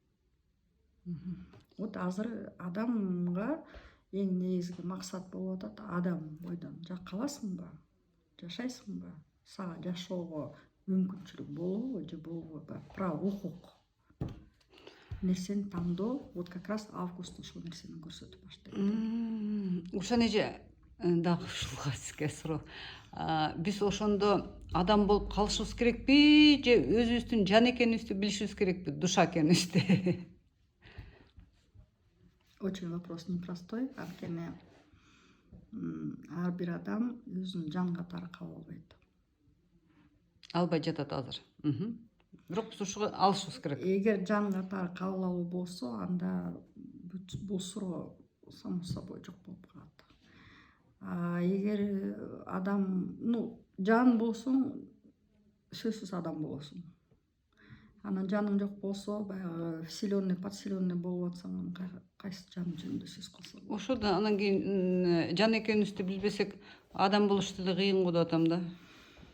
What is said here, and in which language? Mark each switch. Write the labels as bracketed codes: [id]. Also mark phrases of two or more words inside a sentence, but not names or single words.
[ky] Вот азыр адамга эң негизги максат болуп атат, адам бойдон каласыңбы, жашайсыңбы, сага жашоого мүмкүнчүлүк болобу же болбойбу, право, укук нерсени тандоо. Вот как раз август ошол нерсени көрсөтүп баштайт. Ушан эже дагы ушулга сизге суроо. Биз ошондо адам болуп калышыбыз керекпи же өзүбүздүн жан экенибизди билишибиз керекпи, душа экенибизди? [ru] Очень вопрос непростой, [ky] анткени ар бир адам өзүн жан катары кабыл албайт. Албай жатат азыр. Бирок биз ушуга алышыбыз керек. Эгер жан катары кабыл алуу болсо, анда бул суроо [ru] само собой [ky] жок болуп калат. Эгер адам, жан болсоң, сөзсүз адам болосуң. Анан жаның жок болсо, баягы [ru] вселенный, подселенный [ky] болуп атсаң, кайсы жан жөнүндө сөз кылсаң. Ошондо анан кийин жан экенибизди билбесек, адам болуш деле кыйын го деп атам да.